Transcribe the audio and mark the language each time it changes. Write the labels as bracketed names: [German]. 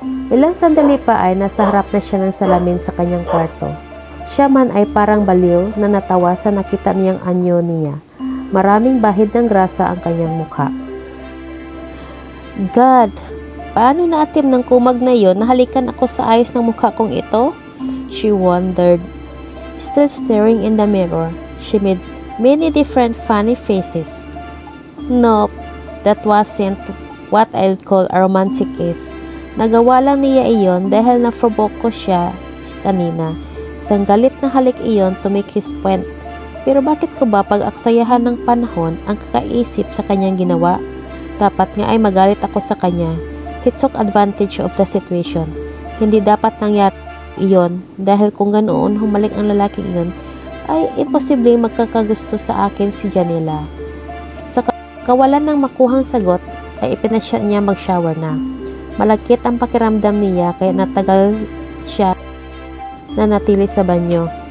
[Filipino] Ilang sandali pa ay nasa harap na siya ng salamin sa kanyang kwarto. Siya man ay parang baliw na natawa sa nakita niyang anyo niya. Maraming bahid ng grasa ang kanyang mukha. God, paano naatim ng kumag na yon na halikan ako sa ayos ng mukha kong ito? [English] She wondered. Still staring in the mirror, she made many different funny faces. Nope, that wasn't what I'd call a romantic kiss. [Filipino] Nagawa lang niya iyon dahil na-provoke ko siya kanina. Isang galit na halik iyon [English] to make his point. [Filipino] Pero bakit ko ba pag-aksayahan ng panahon ang kakaisip sa kanyang ginawa? Dapat nga ay magalit ako sa kanya. [English] He took advantage of the situation. [Filipino] Hindi dapat nangyari iyon dahil kung ganoon humalik ang lalaking iyon, ay imposible magkakagusto sa akin si Janela. Sa kawalan ng makuhang sagot, ay ipinasya niya mag-shower na. Malagkit ang pakiramdam niya kaya natagal siya na natili sa banyo.